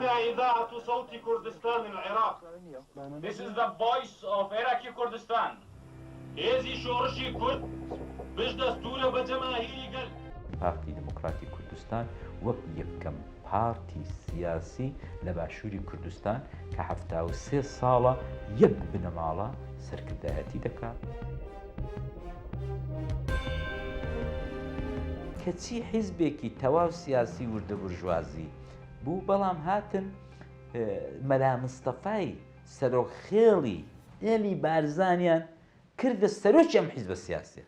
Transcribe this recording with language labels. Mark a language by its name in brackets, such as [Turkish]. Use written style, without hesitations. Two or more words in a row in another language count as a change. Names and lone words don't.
[Arabic] إذاعة صوت كردستان العراق. [English] This is the voice of Iraqi Kurdistan. هذه شورشي كرد باش دستور بجماهيري قل. [Central Kurdish] پارتی دموکراتی کوردستان وەک یەکەم پارتی سیاسی لە باشووری کوردستان کە 73 ساڵە یەک بنەماڵە سەرکردایەتی دەکات. کەچی حیزبێکی تەواو سیاسی وردە بورژوازی بوو، بەڵام هاتن مەلا مستەفای سەرۆکخێڵی ئێلی بارزانیان کردە سەرۆکی ئەم حیزبە سیاسیە.